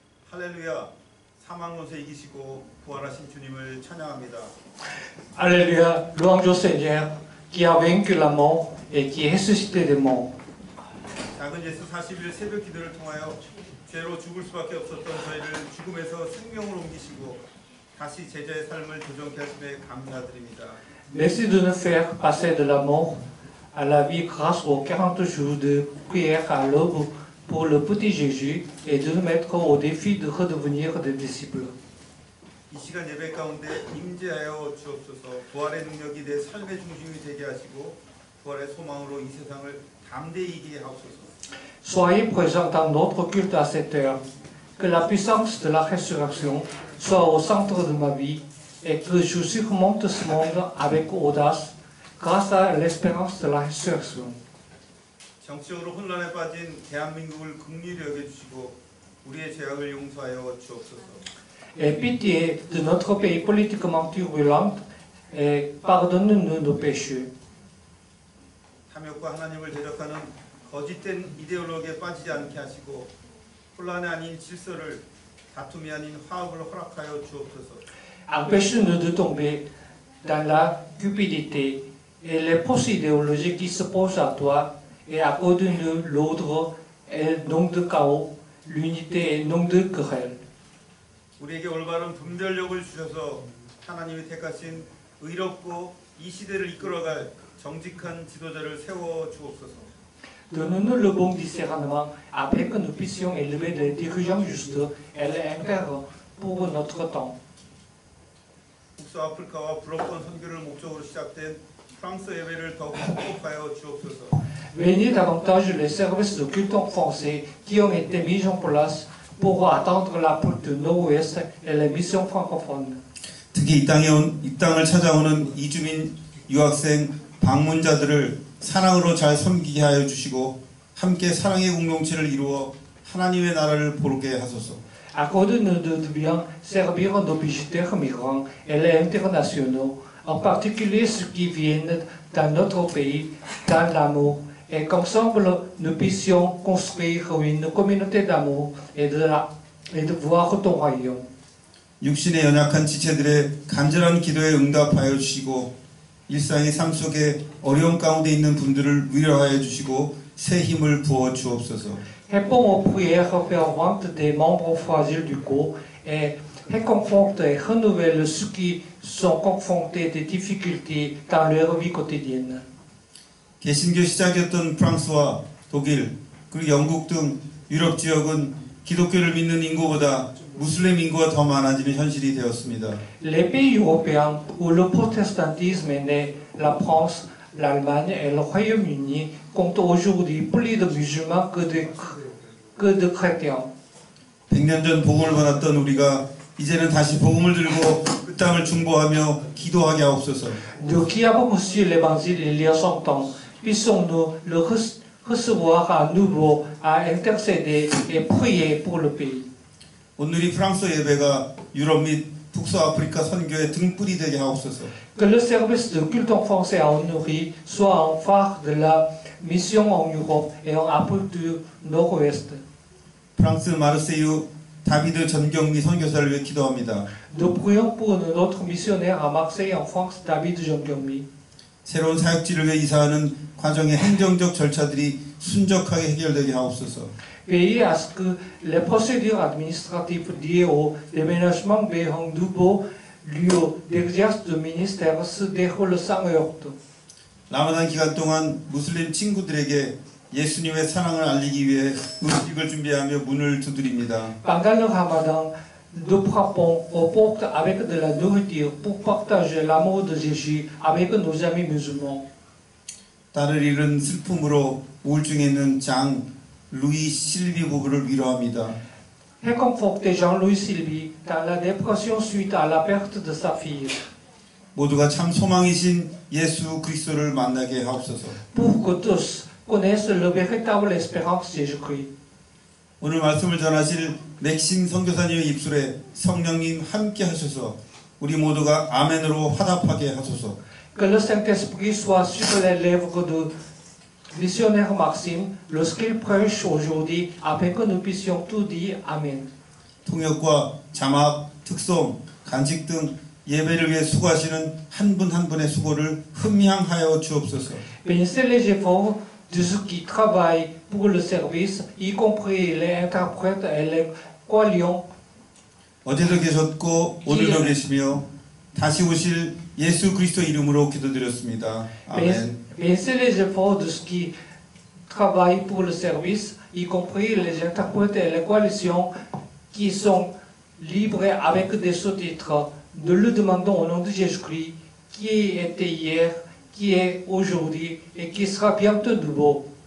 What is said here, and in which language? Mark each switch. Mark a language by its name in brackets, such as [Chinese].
[Korean] 할렐루야, 사망론세 이기시고 부활하신 주님을 찬양합니다. [French] Alléluia, louange au Seigneur qui a vaincu la mort et qui est ressuscité des morts. [Korean] 작은 예수 40일 새벽 기도를 통하여 죄로 죽을 수밖에 없었던 저희를 죽음에서 생명으로 옮기시고 다시 제자의 삶을 도전케 하심에 감사드립니다. [French] Merci de nous faire passer de la mort à la vie grâce aux 40 jours de prière à l'aube pour le petit Jésus et de nous mettre au défi de redevenir des disciples. [Korean] 이 시간 예배 가운데 임재하여 주옵소서. 부활의 능력이 내 삶의 중심이 되게 하시고 부활의 소망으로 이 세상을 담대히 이기게 하옵소서. [French] Soyez présents dans notre culte à cette heure. Que la puissance de la résurrection soit au centre de ma vie et que je surmonte ce monde avec audace grâce à l'espérance de la résurrection. [Korean] 정치적으로 혼란에 빠진 대한민국을 긍휼히 여겨주시고 우리의 죄악을 용서하여 주옵소서. [French] Aie pitié de notre pays politiquement turbulent et pardonne-nous nos péchés. [Korean] 탐욕과 하나님을 대적하는 거짓된 이데올로기에 빠지지 않게 하시고 혼란이 아닌 질서를 다툼이 아닌 화합을 허락하여 주옵소서. [French] Empêche-nous de tomber dans la cupidité et les fausses idéologies qui s'opposent à toi et accorde-nous l'ordre et non de chaos, l'unité et non de querelle. [Korean] 우리에게 올바른 분별력을 주셔서 하나님이 택하신 의롭고 이 시대를 이끌어갈 정직한 지도자를 세워 주옵소서. [French] Donne-nous le bon discernement afin que nous puissions élever des dirigeants justes et les intègres pour notre temps. [Korean] 북서아프리카와 불어권 선교를 목적으로 시작된 프랑스 예배를 더욱 축복하여 주옵소서. [French] Bénis davantage les services de culte en français qui ont été mis en place pour attendre la porte du Nord-Ouest et les missions francophones. [Korean] 특히 이 땅을 찾아오는 이주민 유학생 방문자들을 사랑으로 잘 섬기게 하여 주시고 함께 사랑의 공동체를 이루어 하나님의 나라를 보게 하소서. [French] Accorde-nous de bien servir nos visiteurs migrants et les internationaux, en particulier ceux qui viennent dans notre pays, dans l'amour, et qu'ensemble nous puissions construire une communauté d'amour et de voir ton royaume. [Korean] 육신의 연약한 지체들의 간절한 기도에 응답하여 주시고 일상의 삶 속에 어려움 가운데 있는 분들을 위로하여 주시고 새 힘을 부어 주옵소서. [French] Réponds aux prières ferventes des membres fragiles du corps et réconforte et renouvelle ceux qui sont confrontés des difficultés dans leur vie quotidienne. [Korean] 개신교 시작이었던 프랑스와 독일 그리고 영국 등 유럽 지역은 기독교를 믿는 인구보다 무슬림 인구가 더 많아지는 현실이 되었습니다. [French] Les pays européens où le protestantisme est né, la France, l'Allemagne et le Royaume-Uni comptent aujourd'hui plus de musulmans que de chrétiens. [Korean] 100년 전 복음을 받았던 우리가 이제는 다시 복음을 들고 그 땅을 중보하며 기도하게 하옵소서. [French] Nous qui avons reçu l'évangile il y a 100 ans, puissions-nous le recevoir à nouveau, à intercéder et prier pour le pays. [Korean] 오늘이 프랑스 예배가 유럽 및 북서아프리카 선교의 등불이 되게 하옵소서. [French] Que le service de culte en français à Honori soit un phare de la mission en Europe et en Afrique du Nord-Ouest. [Korean] 프랑스 마르세유 다비드 전경미 선교사를 위해 기도합니다. [French] Nous prions pour notre missionnaire à Marseille en France, David Jean-Gyongmi. [Korean] 새로운 사역지를 위해 이사하는 과정의 행정적 절차들이 순적하게 해결되게 하옵소서. [French] Veillez à ce que les procédures administratives liées au déménagement vers un nouveau lieu d'exercice de ministère se déroule sans heurts. [Korean] 라마단 기간 동안 무슬림 친구들에게 예수님의 사랑을 알리기 위해 음식을 준비하며 문을 두드립니다. [French] Pendant le ramadan, nous frappons aux portes avec de la nourriture pour partager l'amour de Jésus avec nos amis musulmans. [Korean] 딸을 잃은 슬픔으로 우울증에 있는 장 루이 실비 부부를 위로합니다. [French] Réconforter Jean-Louis Sylvie dans la dépression suite à la perte de sa fille. [Korean] 모두가 참 소망이신 예수 그리스도를 만나게 하옵소서. [French] Pour que tous connaissent le véritable espérance de Jésus-Christ. [Korean] 오늘 말씀을 전하실 맥심 선교사님의 입술에 성령님 함께 하셔서 우리 모두가 아멘으로 화답하게 하소서. [French] Que le Saint-Esprit soit sur les lèvres du missionnaire Maxime lorsqu'il prêche aujourd'hui, afin que nous puissions tout dire Amen. [Korean] 통역과 자막, 특송, 간직 등 예배를 위해 수고하시는 한 분 한 분의 수고를 흠양하여 주옵소서. [French] Bénissez les efforts de ceux qui travaillent pour le service, y compris les interprètes et les croyants. [Korean] 어제도 계셨고 오늘도 계시며 다시 오실 예수 그리스도 이름으로 기도드렸습니다. 아멘. [French] Bénissez les efforts de ceux qui travaillent pour le service, y compris les interprètes et les coalitions qui sont libres avec des sous-titres. Nous le demandons au nom de Jésus-Christ, qui était hier, qui est aujourd'hui et qui sera bientôt de nouveau.